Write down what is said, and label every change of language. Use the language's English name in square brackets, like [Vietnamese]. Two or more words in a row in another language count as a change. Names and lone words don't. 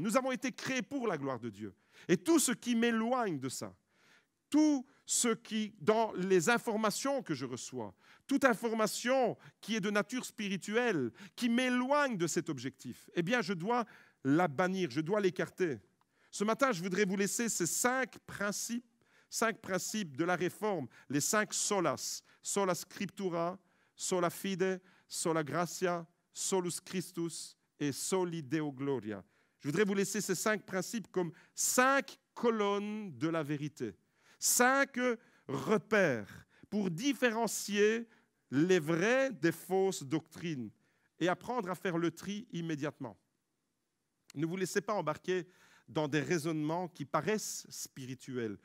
[French] Nous avons été créés pour la gloire de Dieu. Et tout ce qui m'éloigne de ça, tout ce qui, dans les informations que je reçois, toute information qui est de nature spirituelle, qui m'éloigne de cet objectif, eh bien, je dois la bannir, je dois l'écarter. Ce matin, je voudrais vous laisser ces 5 principes de la réforme, les 5 solas, [Latin] sola scriptura, sola fide, sola gratia, solus Christus et soli Deo gloria. [French] Je voudrais vous laisser ces 5 principes comme 5 colonnes de la vérité, 5 repères pour différencier les vraies des fausses doctrines et apprendre à faire le tri immédiatement. Ne vous laissez pas embarquer dans des raisonnements qui paraissent spirituels.